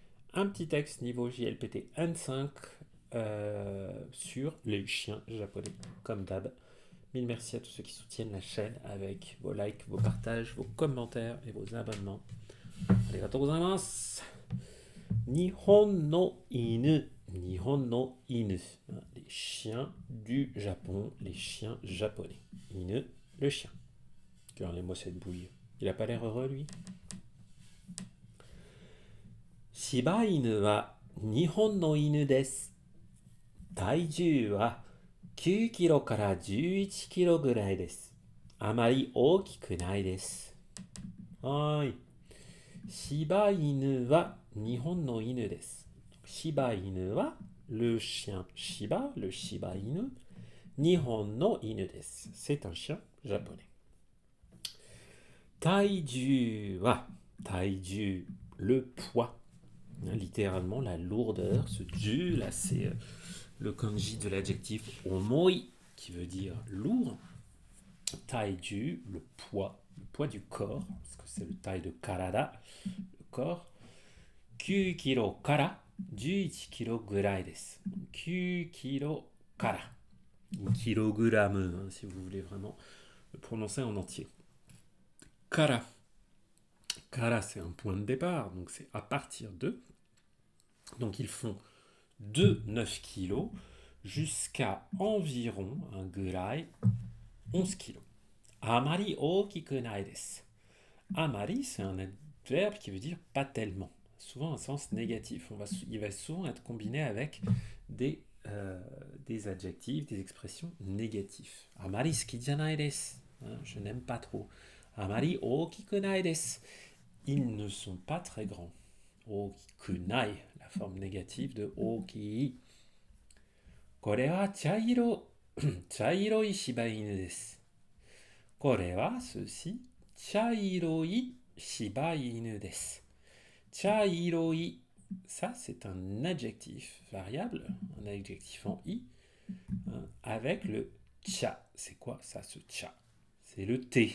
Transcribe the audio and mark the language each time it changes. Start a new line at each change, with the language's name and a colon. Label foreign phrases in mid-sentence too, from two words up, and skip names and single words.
French: un petit texte niveau JLPT N5 sur les chiens japonais, comme d'hab. Mille merci à tous ceux qui soutiennent la chaîne avec vos likes, vos partages, vos commentaires et vos abonnements.
Japanese: ありがとうございます。日本の犬. 日本の犬.
French: Les chiens du Japon, les chiens japonais. Inu, le chien. Regardez-moi cette bouille. Il a pas l'air heureux, lui.
Japanese: 柴犬は日本の犬です. 体重は9キロから11キロぐらいです。あまり大きくないです。はい。柴犬は日本の犬です。柴犬は
French: le chien Shiba, le Shiba Inu.
Japanese: 日本の犬です.
French: C'est un chien japonais.
Japanese: 体重は,
French: taiju, le poids. Littéralement, la lourdeur, ce ju, là, c'est le kanji de l'adjectif omoi, qui veut dire lourd. Taiju, le poids du corps, parce que c'est le taille de karada, le corps.
Japanese: 9キロから11キロぐらいです. 9キロから.
French: Kilogramme, hein, si vous voulez vraiment le prononcer en entier. Kara. Kara, c'est un point de départ, donc c'est à partir de. Donc ils font de 9 kg jusqu'à environ un gurai 11 kg.
Japanese: あまり大きくないです.
French: Amari, c'est un adverbe qui veut dire pas tellement. Souvent un sens négatif. Il va souvent être combiné avec des adjectifs, des expressions négatives.
Japanese: あまり好きじゃないです.
French: Je n'aime pas trop.
Japanese: あまり大きくないです.
French: Ils ne sont pas très grands. Okikunai, la forme négative de oki.
Japanese: これは茶色い柴犬です. これは, ceci, 茶色い柴犬です.
French: Chairoi, ça c'est un adjectif variable, un adjectif en i, avec le cha. C'est quoi ça, ce cha? C'est le t.